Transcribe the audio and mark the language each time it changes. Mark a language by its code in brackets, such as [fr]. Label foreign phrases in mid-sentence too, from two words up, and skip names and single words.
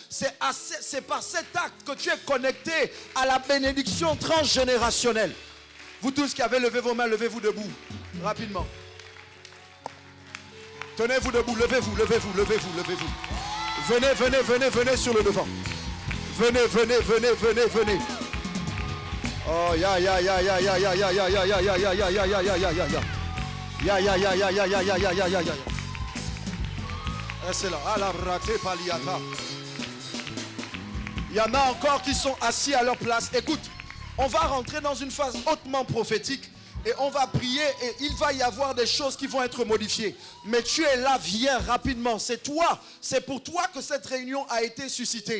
[fr] C'est par cet acte que tu es connecté à la bénédiction transgénérationnelle. Vous tous qui avez levé vos mains, levez-vous debout. Rapidement. Tenez-vous debout. Levez-vous, levez-vous, levez-vous, levez-vous. Venez, venez, venez, venez sur le devant. Venez, venez, venez, venez, venez. Oh, ya, ya, ya, ya, ya, ya, ya, ya, ya, ya, ya, ya, ya, ya, ya, ya, ya, ya. Ya, ya, ya, ya, ya, ya, ya, ya, ya, ya, ya. Restez là. Ah, la raté paliata. Il y en a encore qui sont assis à leur place. Écoute, on va rentrer dans une phase hautement prophétique et on va prier et il va y avoir des choses qui vont être modifiées. Mais tu es là, viens rapidement. C'est toi, c'est pour toi que cette réunion a été suscitée.